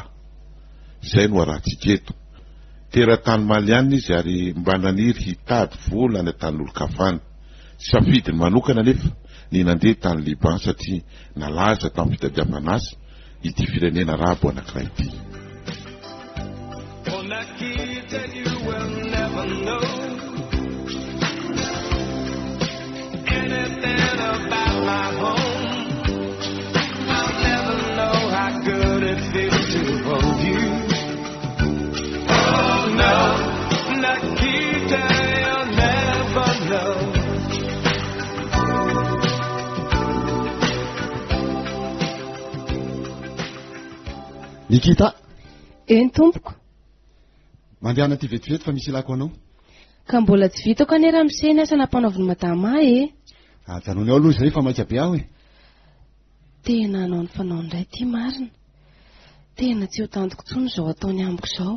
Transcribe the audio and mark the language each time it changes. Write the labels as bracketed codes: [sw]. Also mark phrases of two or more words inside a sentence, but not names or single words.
[mg] Izay no arahantsika eto. Teratany Malianina izy ary mba naniry hitady vola any an-tanin'olo-kafana. Safidiny manokana nefa ny nandeha tany Liban satria nalaza tamin'ny fitadiavana azy ity firenena arabo anankiray ity. [en] Nikita, you will never know anything about my home. I'll never know how good it feels to hold you. Oh no, Nikita, you'll never know. Nikita. [mg] Eny tompoko. Mandehana ty vetivety fa misy ilako anao. Ka mbola tsy vitako ane Ramose ny asa nampanaoviny madama e. Ajanony ao aloha izay fa maika be aho e. Tena anao ny fanao indray ty marina. Tena tsy ho tantoko tsony izao ataony amiko izao.